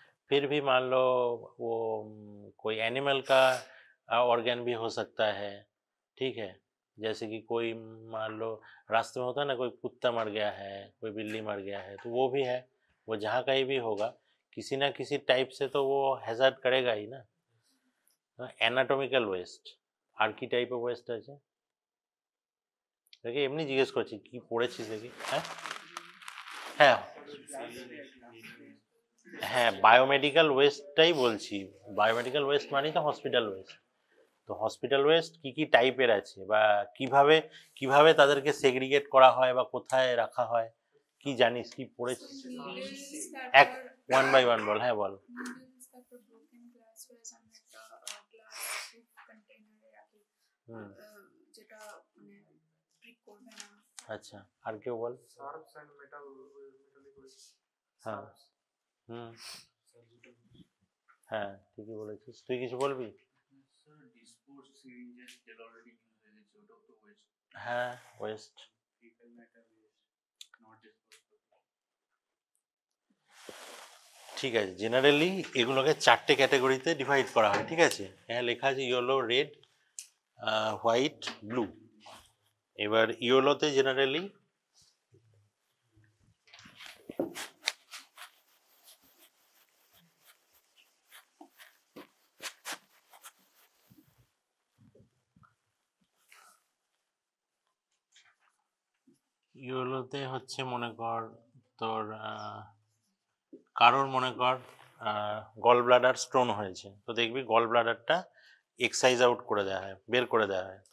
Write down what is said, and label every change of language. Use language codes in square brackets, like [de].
[hi] फिर भी मान लो वो कोई एनिमल का ऑर्गन भी हो सकता है, ठीक है, जैसे कि कोई मान लो रास्ते में होता है ना, कोई कुत्ता मर गया है, कोई बिल्ली मर गया है, तो वो भी है, वो जहाँ कहीं भी होगा किसी ना किसी टाइप से तो वो हैजार्ड करेगा ही ना। [bn] एनाटॉमिकल वेस्ट আর কি টাইপের ওয়েস্ট আছে দেখি, এমনি জিজ্ঞেস করছি কি পড়েছিস দেখি। হ্যাঁ হ্যাঁ হ্যাঁ, বায়োমেডিক্যাল ওয়েস্টটাই বলছি, বায়োমেডিক্যাল ওয়েস্ট মানেই তো হসপিটাল ওয়েস্ট। তো হসপিটাল ওয়েস্ট কি কি টাইপের আছে বা কিভাবে কিভাবে তাদেরকে সেগ্রিগেট করা হয় বা কোথায় রাখা হয়, কি জানিস, কি পড়েছিস? এক ওয়ান বাই ওয়ান বল, হ্যাঁ বল। Noodles, তারপর [en] broken glassware, [bn] আমরা একটা [en] glass proof container [bn] এ রাখি, হুম, যেটা মানে ব্রেক করবে না। আচ্ছা, আর কেউ বল। [en] Sharps and metallic waste. [bn] হ্যাঁ, [en] Sharps. হুম, Surgical waste. [bn] হ্যাঁ ঠিকই বলেছিস। তুই কিছু বলবি? Sir, [en] disposed syringes [bn] যেটা already use হয়ে গেছে ওটাও তো waste. হ্যাঁ, West. [en] Fecal matter waste, not disposed. [bn] ঠিক আছে, জেনারেলি এগুলোকে 4টে ক্যাটাগরিতে ডিভাইড করা হয়, ঠিক আছে। হ্যাঁ, লেখা আছে ইয়েলো, রেড, হোয়াইট, ব্লু। এবার ইয়েলোতে জেনারেলি হচ্ছে মনে কর তোর কারোর মনে কর গল ব্লাডার স্টোন হয়েছে, তো দেখবি গল ব্লাডারটা এক্সাইজ আউট করে দেওয়া হয়, বের করে দেওয়া হয়।